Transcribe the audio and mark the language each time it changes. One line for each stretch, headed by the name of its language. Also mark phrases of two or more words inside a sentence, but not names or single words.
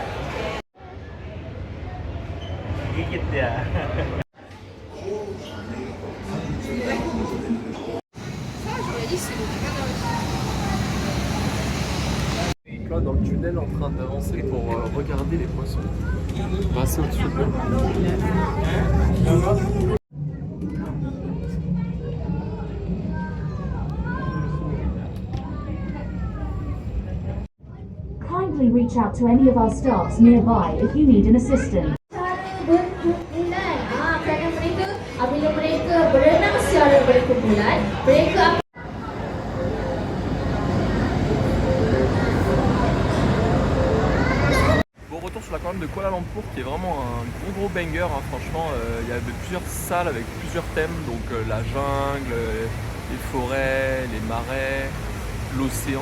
French: Là, dans le tunnel, en train d'avancer pour regarder les poissons. On va passer au-dessus de l'eau.
English: Kindly reach out to any of our staffs nearby if you need an assistant.
Malay: Berkumpulan. Kerana mereka apabila mereka berenang secara berkumpulan, mereka
French: Retour sur l'aquarium de Kuala Lumpur qui est vraiment un gros banger, hein. Franchement il y avait plusieurs salles avec plusieurs thèmes, donc la jungle, les forêts, les marais, l'océan.